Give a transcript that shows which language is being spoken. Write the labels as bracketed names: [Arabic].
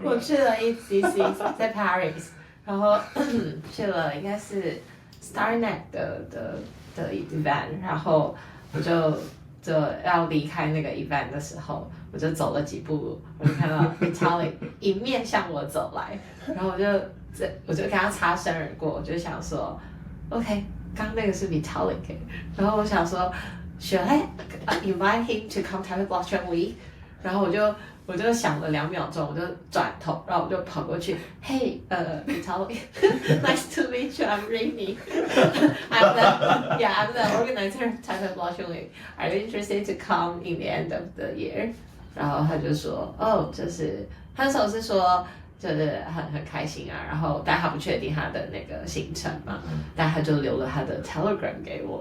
[Chinese] 我去了 ECC 在 Paris， 然后去了应该是 StarNet 的 event， 然后我就要离开那个 event 的时候，我就走了几步，我就看到 Vitalik 迎面向我走来，然后我就跟他擦身而过，我就想说 ，OK， 刚那个是 Vitalik， 然后我想说 ， [English] Should I invite him to come to Blockchain Week？ [Chinese] 然后我就想了2秒钟，我就转头，然后我就跑过去 ，Hey， Vitalik， [English] nice to meet you. I'm Rinnie. I'm the organizer of Taipei Blockchain Week. Are you interested to come in the end of the year？ [Chinese] 然后他就说，就是他那时候是说就是很开心啊，然后但他不确定他的那个行程嘛，但他就留了他的 Telegram 给我。